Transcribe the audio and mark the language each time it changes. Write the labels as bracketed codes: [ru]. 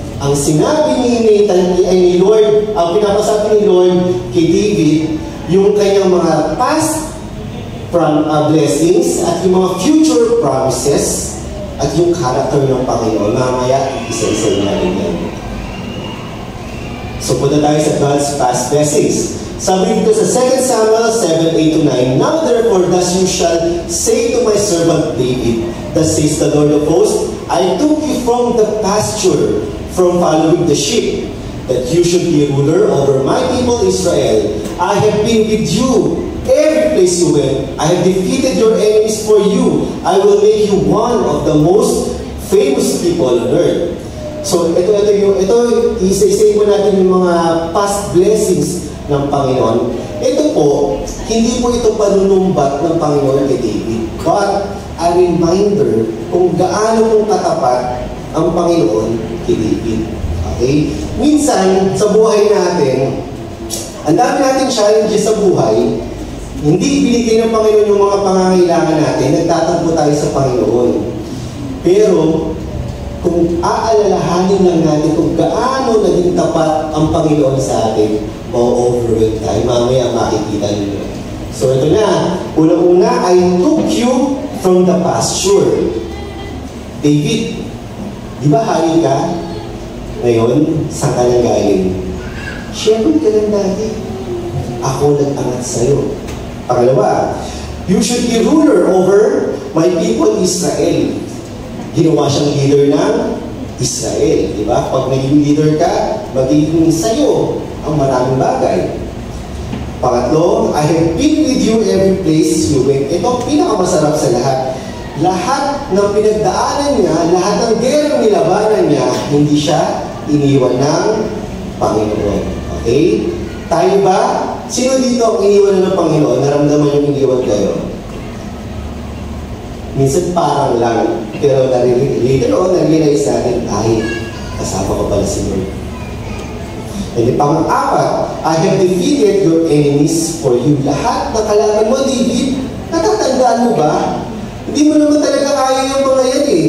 [tl] Ang sinabi ni Nathan ay ni Lord, ang pinapasabi ni Lord kay David, yung kanyang mga [en] past blessings [tl] at yung mga [en] future promises [tl] at yung character ng Panginoon. Mamaya, isa-isa natin yan. So, punta tayo sa [en] God's past blessings. [tl] Sabi dito sa [en] 2 Samuel 7:8-9, Now therefore, thus you shall say to my servant David, thus says the Lord of hosts, I took you from the pasture, from following the sheep, that you should be ruler over my people Israel. I have been with you every place you went. I have defeated your enemies for you. I will make you one of the most famous people on earth. [tl] So, ito isa-isay mo natin yung mga [en] past blessings [tl] ng Panginoon. Ito po, hindi po ito panunumbat ng Panginoon kay David, [en] but a reminder [tl] kung gaano kung katapat ang Panginoon kay David. Okay? Minsan, sa buhay natin, ang dami nating challenges sa buhay, hindi binigay ng Panginoon yung mga pangangailangan natin, nagtatampo tayo sa Panginoon. Pero, kung aalalahanin lang natin kung gaano naging tapat ang Panginoon sa atin, ma-overwhelm tayo. Mamaya makikita nyo. So ito na. Unang-una, [en] I took you from the pasture. [tl] David, di ba hari ka? Ngayon, saan ka nang galing? Shepherd ka lang dati. Ako nag-angat sa'yo. Pangalawa, [en] you should be ruler over my people Israel. [tl] Ginawa siyang leader ng Israel. Di ba? Pag naging leader ka, magiging sa'yo ang maraming bagay. Pangatlo, [en] I have been with you every place you went. [tl] Ito, pinakamasarap sa lahat. Lahat ng pinagdaanan niya, lahat ng gerang nilabanan niya, hindi siya iniwan ng Panginoon. Okay? Tayo ba? Sino dito ang iniwan ng Panginoon? Naramdaman yung iniwan kayo? Minsan parang lang. Pero [en] later on, [tl] na-realize natin, ay, kasama ko pala si Lord. [en] And [tl] pang-apat, [en] I have defeated your enemies for you. [tl] Lahat ng kalaban mo, David, natatandaan mo ba? Hindi mo naman talaga kaya yung mga yan eh.